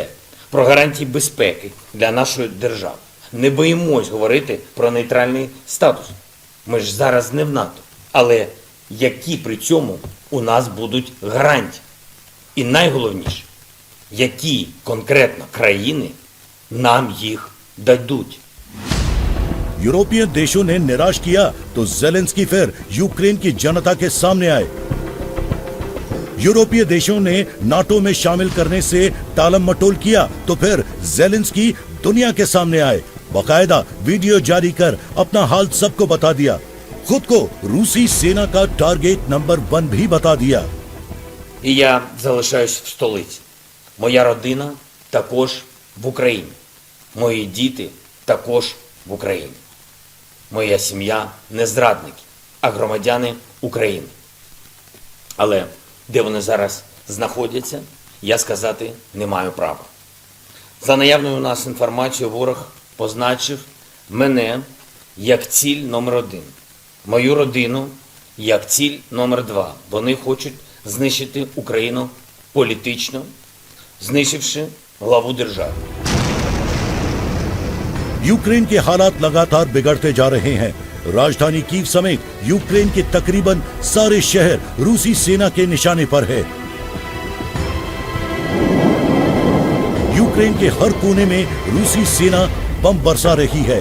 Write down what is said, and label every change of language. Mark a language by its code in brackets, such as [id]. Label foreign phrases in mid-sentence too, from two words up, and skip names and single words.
[uk] Про гарантії безпеки для нашої держави. Не боїмось говорити про нейтральний статус. Ми ж зараз не в НАТО. Але які при цьому у нас будуть гарантії? І найголовніше, які конкретно країни нам їх дадуть. [hi] यूरोपीय देशों ने निराश किया तो ज़ेलेंस्की फिर यूक्रेन की जनता के सामने आए. यूरोपीय देशों ने नाटो में शामिल करने से टालम मटोल किया तो फिर ज़ेलेंस्की दुनिया के सामने आए. बाकायदा वीडियो जारी कर अपना हाल सबको बता दिया. खुद को रूसी सेना का [en] target number [hi] 1 भी बता दिया. [uk] І я залишаюсь в столиці. Моя родина також в Україні. Мої діти також в Україні. Моя сім'я не зрадники, а громадяни України. Але де вони зараз знаходяться, я сказати не маю права. За наявною у нас інформацією, ворог позначив мене як ціль номер 1. Мою родину як ціль номер 2. Вони хочуть знищити Україну політично, знищивши главу держави. [hi] यूक्रेन के हालात लगातार बिगड़ते जा रहे हैं. राजधानी कीव समेत यूक्रेन के तकरीबन सारे शहर रूसी सेना के निशाने पर है. यूक्रेन के हर कोने में रूसी सेना बम बरसा रही है.